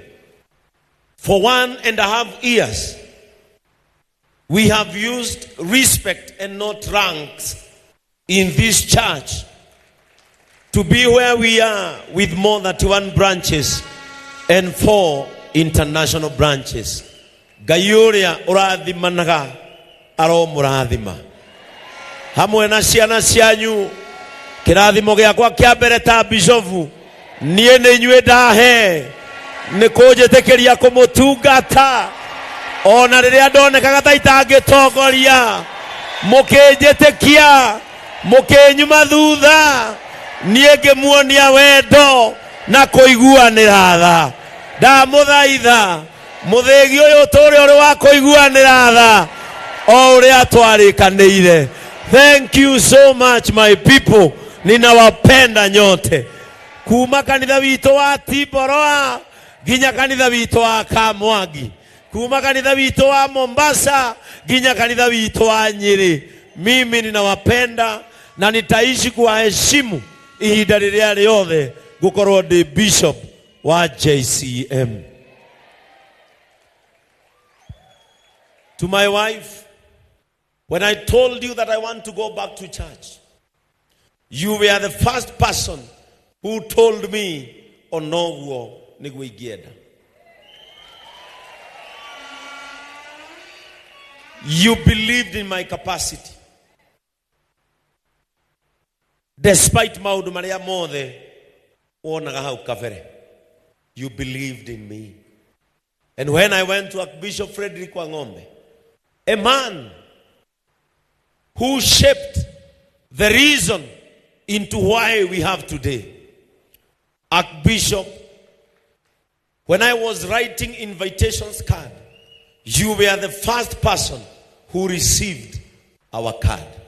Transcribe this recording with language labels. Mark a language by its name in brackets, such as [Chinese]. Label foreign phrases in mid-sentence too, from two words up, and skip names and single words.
[English] For 1.5 years, we have used respect and not ranks in this church to be where we are with more than 31 branches and 4 international branches. [Kikuyu] Gayuria urathima naga aro murathima. Hamwe na ciana cianyu kirathimo giakwa kia mbere ta bishofu nie ni nyue ndahe ni kunjitikiria kumutungata ona riria ndonekaga ta itangitongoria mukinjitikia mukinyuma thutha nie ngimuonia wendo na kuiguanira tha ndamuthaitha muthigi uyu turi uri wa kuiguanira tha o uria twarikanire. [English] Thank you so much my people, [Swahili] ninawapenda nyote. [Kikuyu] Kuma kanitha wito wa Tiboroa ginya kanitha wito wa Kamwangi, kuma kanitha wito wa Mombasa ginya kanitha wito wa Nyeri, [Swahili] mimi ninawapenda na nitaishi kuwaheshimu [Kikuyu] ihinda riria riothe gukorwo ndi bishop wa JCM. [English] To my wife, when I told you that I want to go back to church, you were the first person who told me [Kikuyu] onoguo niguigienda. [English] You believed in my capacity. [Kikuyu] Despite maudu maria mothe onaga hau kavere, [English] you believed in me. And when I went to Archbishop Frederick Wangombe, a man who shaped the reason into why we have today, Archbishop, when I was writing invitations card, you were the first person who received our card.